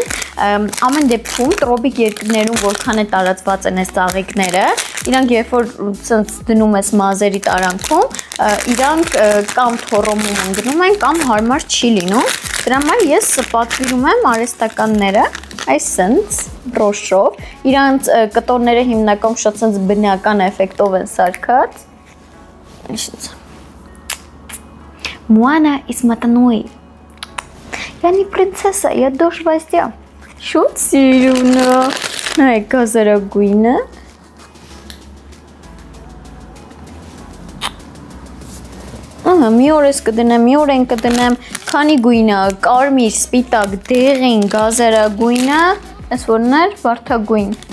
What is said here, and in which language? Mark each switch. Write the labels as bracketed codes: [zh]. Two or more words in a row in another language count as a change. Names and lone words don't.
[hy] ամեն դեպքում տրոպիկ երկրներում որքան է տարածված են այս ծաղիկները, իրանք երբ որ դնում ես մազերի տարանքում, իրանք կամ թոռոմում են գնում են, կամ հարմար չի լինում, դրա համար ես պատվիրում եմ արհեստականները, այս սենց բրոշով, իրանք կտորները հիմնականում շատ սենց բնական էֆեկտով են սարքած, [en] Moana is Matanui. [ru] Я не принцесса, я дочь вождя. [hy] Շատ սիրուն է, նայեք գազարագույնը, մի օր ես կդնեմ, մի օր են կդնեմ, քանի գույնը, կարմիր, սպիտակ, դեղին, գազարագույնը, ես որն էր, վարդագույն,